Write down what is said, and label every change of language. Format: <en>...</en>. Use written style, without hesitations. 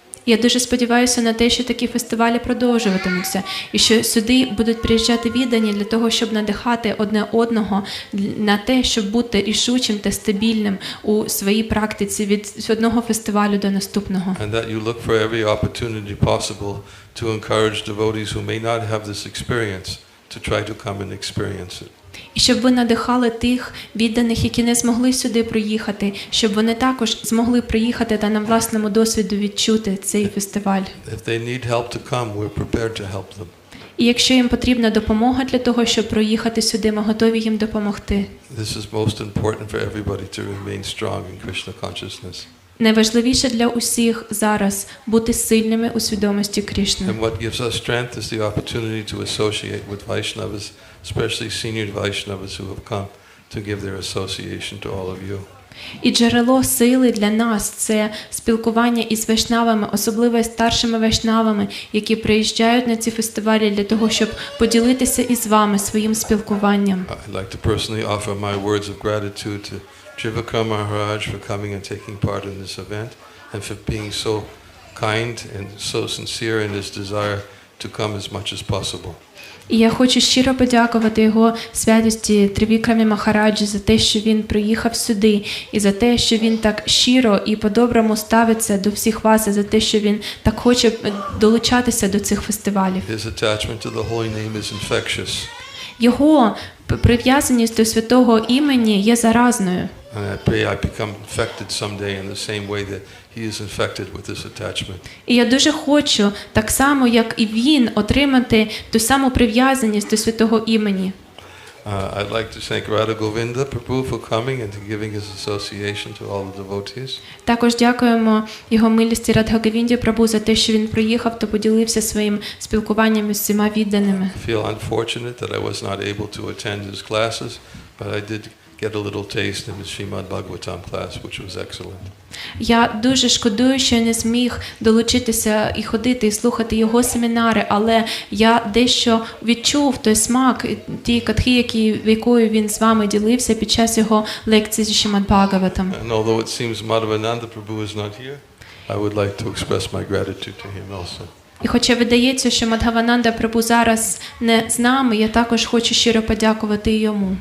<uk>Я дуже сподіваюся на те, що такі фестивалі продовжуватимуться, і що сюди будуть приїжджати віддані для того, щоб надихати одне одного на те, щоб бути рішучим та стабільним у своїй практиці від одного фестивалю до наступного.</uk> <en>And that you look for every opportunity possible to encourage devotees who may not have this experience to try to come and experience it.</en> <uk>І щоб ви надихали тих відданих, які не змогли сюди приїхати, щоб вони також змогли приїхати та на власному досвіду відчути цей фестиваль.</uk> <en>If they need help to come, we're prepared to help them.</en> <uk>І якщо їм потрібна допомога для того, щоб проїхати сюди, ми готові їм допомогти.</uk> <en>This is most important for everybody to remain strong in Krishna consciousness.</en> <uk>Найважливіше для усіх зараз бути сильними у свідомості Кришни.</uk> <en>And what gives us strength is the opportunity to associate with Vaishnavas, especially senior Vaishnavas who have come to give their association to all of you.</en> <uk>І джерело сили для нас – це спілкування із вайшнавами, особливо із старшими вайшнавами, які приїжджають на ці фестивалі для того, щоб поділитися із вами своїм спілкуванням.</uk> <en>I'd like to personally offer my words of gratitude to Trivakar Maharaj for coming and taking part in this event and for being so kind and so sincere in his desire to come as much as possible.</en> <uk>І я хочу щиро подякувати його святості Тривікрамі Махараджі за те, що він приїхав сюди, і за те, що він так щиро і по-доброму ставиться до всіх вас, і за те, що він так хоче долучатися до цих фестивалів.</uk> <en>His attachment to the holy name is infectious.</en> <uk>Його прив'язаність до святого імені є заразною.</uk> <en>And I pray I become infected someday in the same way that he is infected with this attachment.</en> <uk>І я дуже хочу, так само, як і він, отримати ту саму прив'язаність до святого імені.</uk> <en>I'd like to thank Radha Govinda Prabhu for coming and to giving his association to all the devotees.</en> <uk>Також дякуємо його милості Радха Говінді Прабу за те, що він приїхав та поділився своїм спілкуванням із всіма відданими.</uk> <en>I feel unfortunate that I was not able to attend his classes, but I did get a little taste in the Srimad Bhagavatam class, which was excellent.</en> <uk>Я дуже шкодую, що я не зміг долучитися і ходити, і слухати його семінари, але я дещо відчув той смак, ті катхи, якою він з вами ділився під час його лекції зі Шримад Бхагаватам.</uk> <en>And although it seems Madhavananda Prabhu is not here, I would like to express my gratitude to him also.</en> <uk>І хоча видається, що Мадгавананда Прабу зараз не з нами, я також хочу щиро подякувати йому.</uk>